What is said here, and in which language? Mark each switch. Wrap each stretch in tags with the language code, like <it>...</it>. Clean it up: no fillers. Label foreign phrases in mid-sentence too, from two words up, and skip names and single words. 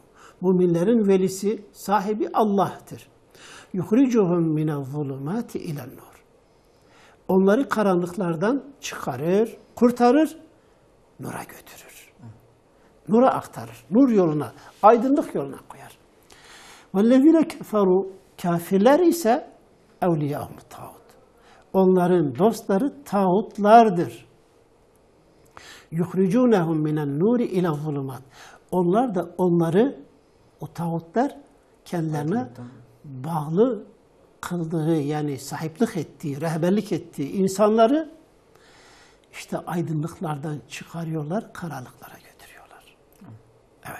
<tr>Müminlerin velisi, sahibi Allah'tır.</tr> <ar>يخرجهم من الظلمات إلى النور.</ar> <tr>Onları karanlıklardan çıkarır, kurtarır, nura götürür. Nura aktarır. Nur yoluna, aydınlık yoluna koyar.</tr> <ar>وَالَّذِينَ كَفَرُوا</ar> <tr>Kafirler ise</tr> <ar>اَوْلِيَاهُمُ tağut.</ar> <tr>Onların dostları tağutlardır.</tr> <ar>يُخْرِجُونَهُمْ مِنَ النُّورِ اِلَى الظُّلُمَاتِ</ar> <tr>Onlar da onları, o tağutlar kendilerine bağlı kıldığı yani sahiplik ettiği, rehberlik ettiği insanları işte aydınlıklardan çıkarıyorlar, karanlıklara götürüyorlar. Evet.</tr>